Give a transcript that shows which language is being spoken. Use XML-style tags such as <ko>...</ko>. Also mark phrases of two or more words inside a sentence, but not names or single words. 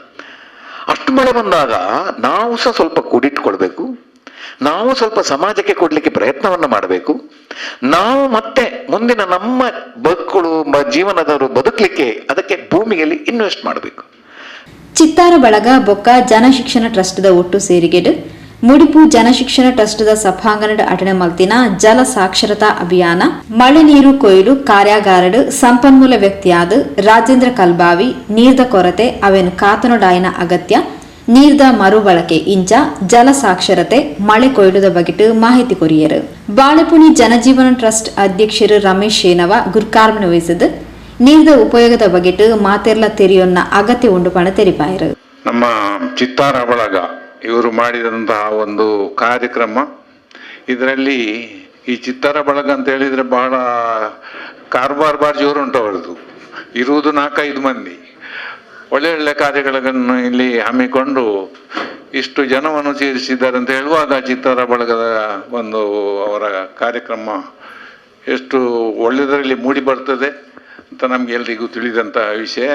<kn>ಅಷ್ಟು ಮಳೆ ಬಂದಾಗ ನಾವು ಸಹ ಸ್ವಲ್ಪ ಕೂಡಿಟ್ಕೊಳ್ಬೇಕು, ನಾವು ಸ್ವಲ್ಪ ಸಮಾಜಕ್ಕೆ ಕೊಡ್ಲಿಕ್ಕೆ ಪ್ರಯತ್ನವನ್ನ ಮಾಡಬೇಕು. ನಾವು ಮತ್ತೆ ಮುಂದಿನ ನಮ್ಮ ಮಕ್ಕಳು ಜೀವನದವರು ಬದುಕಲಿಕ್ಕೆ ಅದಕ್ಕೆ ಭೂಮಿಯಲ್ಲಿ ಇನ್ವೆಸ್ಟ್ ಮಾಡಬೇಕು.</kn> <tcy>ಚಿತ್ತಾರ ಬಳಗ ಬೊಕ್ಕ ಜನಶಿಕ್ಷಣ ಟ್ರಸ್ಟ್ದ ಒಟ್ಟು ಸೇರಿಗೆಡು ಮುಡಿಪು ಜನಶಿಕ್ಷಣ ಟ್ರಸ್ಟ್ದ ಸಭಾಂಗಣದ ಅಟನೆ ಮಲ್ತಿನ ಜಲ ಸಾಕ್ಷರತಾ ಅಭಿಯಾನ ಮಳೆ ನೀರು ಕೊಯ್ಲು ಕಾರ್ಯಾಗಾರಡು ಸಂಪನ್ಮೂಲ ವ್ಯಕ್ತಿಯಾದ ರಾಜೇಂದ್ರ ಕಲ್ಬಾವಿ ನೀರ್ದ ಕೊರತೆ ಅವೆನು ಕಾತನೊಡಾಯಿನ ಅಗತ್ಯ ನೀರ್ದ ಮರುಬಳಕೆ ಇಂಚ ಜಲ ಸಾಕ್ಷರತೆ ಮಳೆ ಕೊಯ್ಲುದ ಬಗೆಟ್ ಮಾಹಿತಿ ಕೊರಿಯರು. ಬಾಳೆಪುಣಿ ಜನಜೀವನ ಟ್ರಸ್ಟ್ ಅಧ್ಯಕ್ಷರು ರಮೇಶ್ ಶೇನವ ಗುರ್ಕಾರ್ಮನ ವಹಿಸಿದ ನೀರ್ದ ಉಪಯೋಗದ ಬಗೆಟ್ ಮಾತೆರ್ಲ ತೆರೆಯೊನ್ನ ಅಗತ್ಯ ಉಂಡು ಪಣ ತೆರಿಪಾಯರು.</tcy> <kn>ನಮ್ಮ ಚಿತ್ತಾರ ಬಳಗ ಇವರು ಮಾಡಿದಂತಹ ಒಂದು ಕಾರ್ಯಕ್ರಮ, ಇದರಲ್ಲಿ ಈ ಚಿತ್ತಾರ ಬಳಗ ಅಂತ ಹೇಳಿದ್ರೆ ಬಹಳ ಕಾರ್ಬಾರ್ ಜೋರು ಉಂಟು. ಅವರದು ಇರುವುದು 4-5 ಮಂದಿ. ಒಳ್ಳೆ ಕಾರ್ಯಗಳನ್ನು ಇಲ್ಲಿ ಹಮ್ಮಿಕೊಂಡು ಇಷ್ಟು ಜನವನ್ನು ಸೇರಿಸಿದ್ದಾರೆ ಅಂತ ಹೇಳುವಾಗ ಚಿತ್ತಾರ ಬಳಗದ ಒಂದು ಅವರ ಕಾರ್ಯಕ್ರಮ ಎಷ್ಟು ಒಳ್ಳೆಯದರಲ್ಲಿ ಮೂಡಿ ಬರ್ತದೆ ಅಂತ ನಮ್ಗೆ ಎಲ್ರಿಗೂ ತಿಳಿದಂತಹ ವಿಷಯ.</kn>